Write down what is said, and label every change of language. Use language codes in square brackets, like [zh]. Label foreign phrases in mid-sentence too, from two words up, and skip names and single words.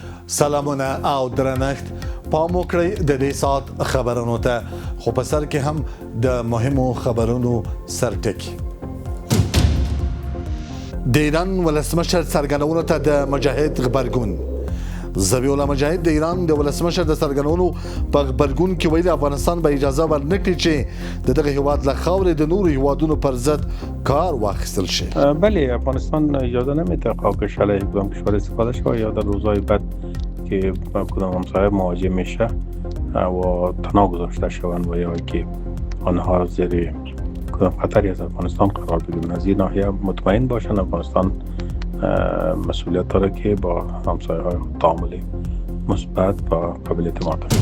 [ps] سلامونه او درنښت پام وکړئ د دې سات خبرونو ته خو په سر کې هم د مهمو خبرونو سرټکی د ایران ولسمشر څرګندونو ته د مجاهد غبرګون ذبیح الله مجاهد د ایران د ولسمشر د څرګندونو په غبرګون کې ویلي افغانستان به اجازه ورنکړي چې دغه هیواد له خاورې د نورو هیوادونو پر ضد کار واخیستل شي. [fa] بله، افغانستان اجازه نمیده کاکش علیه کدام کشور استفاده شود یا در روزهای بعد که کدام همسایه مواجه میشه و تنها گذاشته شوند و یا که آنها زیر کدام خطری از افغانستان قرار بگیرند. از این ناحیه مطمئن باشند افغانستان مسئولیت داره که با همسایه های تعامل مثبت و قابل اعتماد داشته.